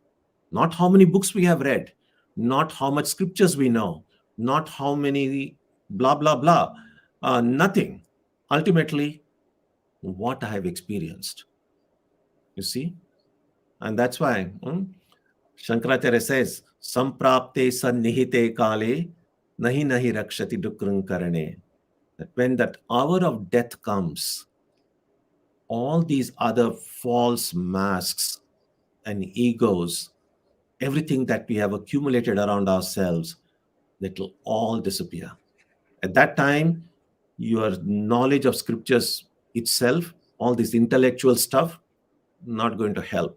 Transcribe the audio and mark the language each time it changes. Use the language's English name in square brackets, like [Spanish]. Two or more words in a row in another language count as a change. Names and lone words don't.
[English] Not how many books we have read, not how much scriptures we know, not how many blah, blah, blah, nothing. Ultimately, what I have experienced. You see? And that's why Shankaracharya says, [Sanskrit] सम्प्राप्ते सन्निहिते काले नहि नहि रक्षति डुकृञ् करणे. [English] That when that hour of death comes, all these other false masks and egos, everything that we have accumulated around ourselves, that will all disappear. At that time, your knowledge of scriptures itself, all this intellectual stuff, not going to help.